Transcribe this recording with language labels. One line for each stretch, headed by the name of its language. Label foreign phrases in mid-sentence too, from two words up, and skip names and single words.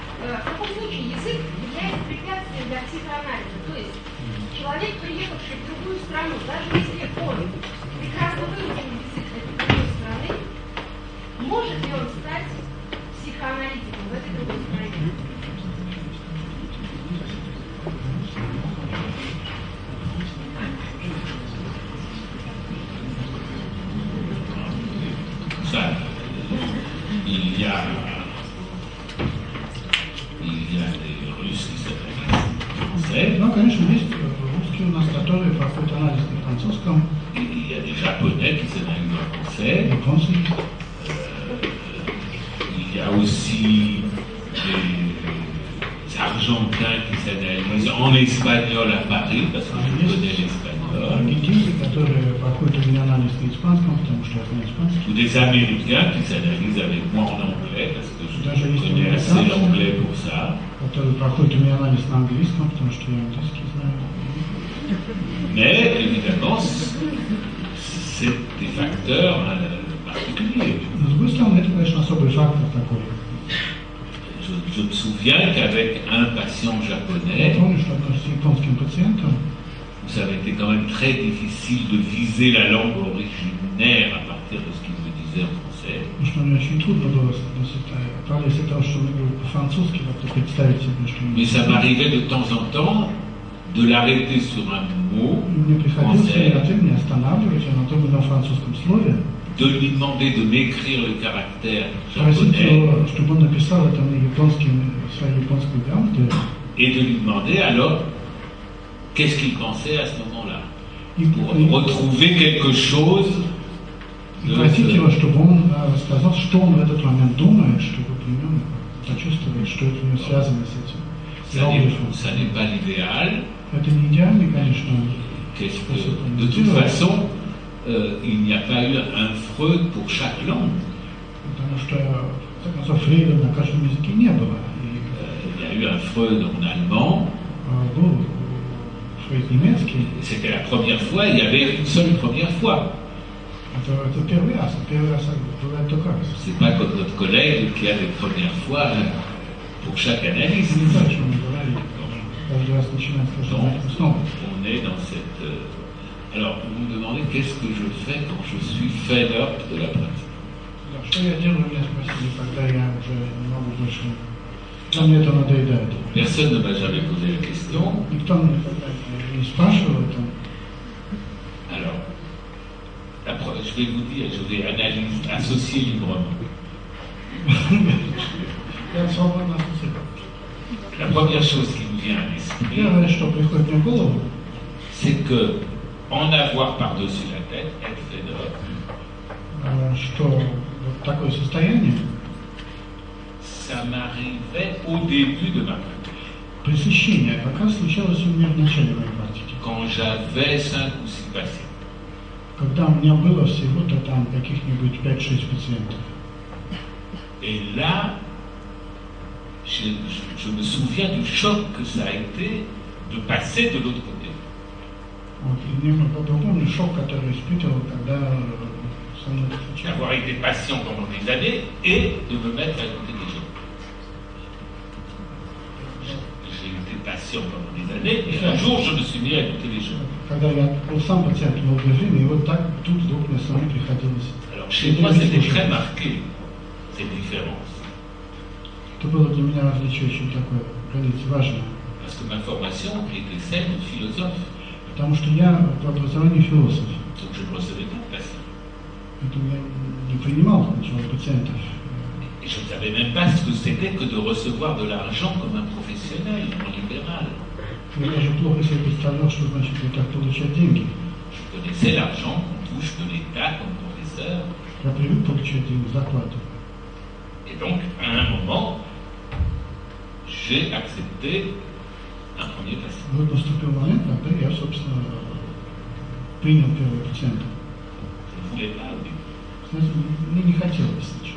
Russian: В каком случае язык является препятствием для психоанализа? То есть человек, приехавший в другую страну, даже если он прекрасно выучил язык этой другой страны, может ли он стать психоаналитиком в этой другой стране?
French: Ça, il y a des Russes qui s'appellent français.
Russian: Ну, конечно, есть русские у нас, которые проходят анализ на французском.
French: Il y a des Japonais qui s'analysent en français.
Russian: Японцы.
French: Il y a aussi des Argentins qui s'analysent en espagnol à Paris, parce que je connais l'espagnol.
Russian: Аргентинцы, которые проходят у меня анализ на испанском, потому что я знаю испанский.
French: Ou des Américains qui s'analysent avec moi en anglais, parce que je connais assez l'anglais pour ça.
Russian: Которые проходят у меня анализ на английском, потому что я английский знаю.
French: Mais évidemment, c'est des facteurs particuliers.
Russian: Но с другой стороны, это, конечно, особый фактор такой.
French: Je me souviens qu'avec un patient japonais,
Russian: Я помню, что однажды с японским пациентом
French: ça avait été quand même très difficile de viser la langue originaire à partir de ce qu'il me disait en français.
Russian: Что мне очень трудно было отправить из-за того, что он говорил по-французски, как-то представить себе, что...
French: Mais ça m'arrivait de temps en temps de l'arrêter sur un mot
Russian: И мне приходилось
French: français,
Russian: не останавливать на том или ином французском слове,
French: de lui demander de m'écrire le caractère
Russian: просить
French: japonais
Russian: его, чтобы он написал это на своей японской грамоте,
French: et de lui demander alors qu'est-ce qu'il pensait à ce moment-là,
Russian: и
French: pour retrouver quelque chose
Russian: просить его, чтобы он рассказал, что он в этот момент думает, чтобы примерно почувствовать, что это у него связано с этим.
French: Ça n'est pas l'idéal.
Russian: Это не идеальный, конечно, способ
French: De toute
Russian: коммуницировать,
French: façon, il n'y a pas eu un Freud pour chaque langue.
Russian: потому что, в конце концов, Фрейда на каждом языке не было.
French: Il y a eu un Freud en allemand.
Russian: Был Фрейд немецкий.
French: C'était la première fois, il y avait une seule première fois.
Russian: Это первый раз бывает только раз.
French: C'est pas comme notre collègue qui a des premières fois pour chaque analyse.
Russian: Не то, о чем мы говорили. Каждый раз начинаем с каждого
French: Donc,
Russian: этим снова.
French: on est dans cette. Alors, vous me demandez qu'est-ce que je fais quand je suis
English: fed up
French: de la pratique.
Russian: Да, что я делаю, меня спросили, когда я уже не могу больше. Когда мне это надоедает.
French: Personne ne m'a jamais posé la question.
Russian: Никто мне никогда не спрашивал это.
French: Alors, je vais vous dire, je vais associer librement.
Russian: Я свободно ассоциирую.
French: La première chose qui me vient à l'esprit,
Russian: Первое, что приходит мне в голову,
French: c'est que en avoir par-dessus la tête, être
English: fed up,
Russian: что вот такое состояние
French: ça m'arrivait au début de ma pratique.
Russian: пресыщения как раз случалось у меня в начале моей практики.
French: Quand j'avais 5 ou 6 patients.
Russian: Когда у меня было всего-то там каких-нибудь 5-6 пациентов.
French: Et là, je me souviens du choc que ça a été de passer de l'autre côté.
Russian: Вот, и мне помню шок, который испытывал, когда со мной это случилось.
French: D'avoir été patient pendant des années et de me mettre à écouter des gens. J'ai été patient pendant des années et un jour je me suis mis à écouter les gens.
Russian: Когда я был сам пациент долгое время, и вот так тут вдруг мне самому приходилось.
French: Alors chez moi c'était très marqué, cette différence.
Russian: Это было для меня различие очень такое, граница важное.
French: Parce que ma formation était celle de philosophe.
Russian: Потому что я по образованию философ.
French: Donc je ne recevais pas de patients.
Russian: Поэтому я не принимал сначала пациентов.
French: Et je ne savais même pas ce que c'était que de recevoir de l'argent comme un professionnel, en libéral.
Russian: Я даже плохо себе представлял, что значит вот так получать деньги.
French: Je connaissais l'argent qu'on touche de l'État comme professeur.
Russian: Я привык получать деньги, зарплату.
French: Et donc, à un moment, j'ai accepté un premier patient.
Russian: Вот наступил момент, когда я, собственно, принял первого пациента.
French: Je ne voulais pas au début.
Russian: Знаете, мне не хотелось сначала.